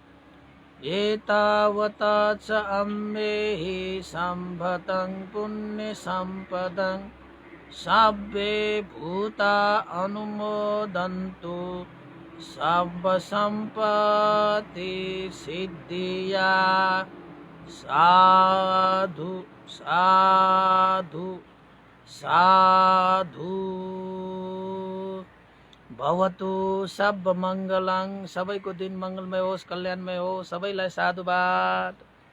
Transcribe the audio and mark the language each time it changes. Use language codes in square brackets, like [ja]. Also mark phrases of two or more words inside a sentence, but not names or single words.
[pi] एतावता च अम्मेहि सम्भतं पुण्यसम्पदं सब्बे भूता अनुमोदन्तु सब्ब सम्पत्ति सिद्धिया। साधु साधु साधु। भवतु सब मङ्गलं। [ne] सबैको दिन मङ्गलमय होस्, कल्याणमय होस्। सबैलाई साधुवाद।